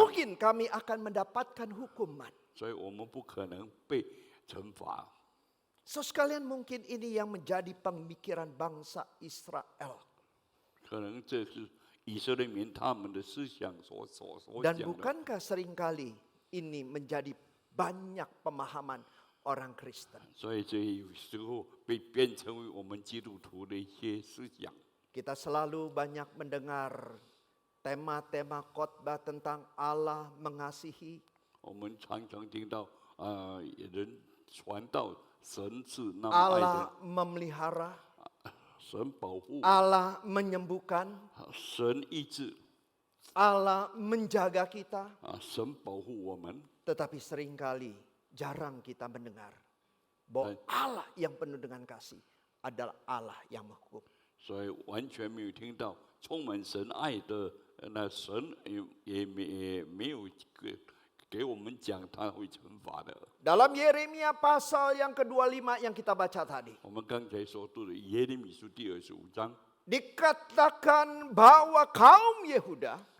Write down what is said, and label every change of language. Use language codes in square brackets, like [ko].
[id] mungkin kami akan mendapatkan hukuman. [zh] 所以我们不可能被惩罚。 [id] So sekalian mungkin ini yang menjadi pemikiran bangsa Israel. [zh] 可能这是以色列民他们的思想所 [id] Dan [zh] 讲的。 [id] bukankah seringkali ini menjadi banyak pemahaman orang Kristen. [zh] 所以这有时候被变成为我们基督徒的一些思想。 [id] Kita selalu banyak mendengar tema-tema khotbah tentang Allah mengasihi, [zh] 我们常常听到人传道，神是那么爱 [id] Allah [zh] 的， [id] memelihara, [zh] 神保护， [id] Allah menyembuhkan, [zh] 神医治， [id] Allah menjaga kita. [zh] 神保护我们。 [id] Tetapi seringkali jarang kita mendengar bahwa Allah yang penuh dengan kasih adalah Allah yang menghukum. [zh] 所以完全没有听到充满神爱的那神也没有给我们讲他会惩罚的。 [id] Dalam Yeremia pasal yang ke-25 yang kita baca tadi, [zh] 我们刚才所读的耶利米书第25章， [id] dikatakan bahwa kaum Yehuda